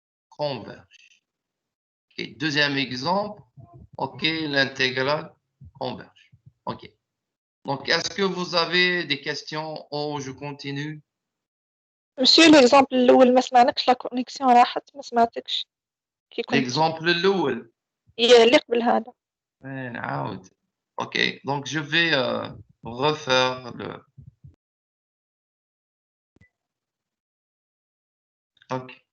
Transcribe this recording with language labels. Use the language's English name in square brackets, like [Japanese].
[French] converge. Okay. Deuxième exemple, ok, l'intégrale converge. Ok. Donc, est-ce que vous avez des questions ou je continue? Monsieur, l'exemple [Arabic] الأول ما سمعناكش لا كونيكسيون راحت ما سمعتكش كي كنت [French] L'exemple الأول. [Arabic] اللي قبل هذا. نعاود. [French] Ok, donc je vais refaire le. Ok.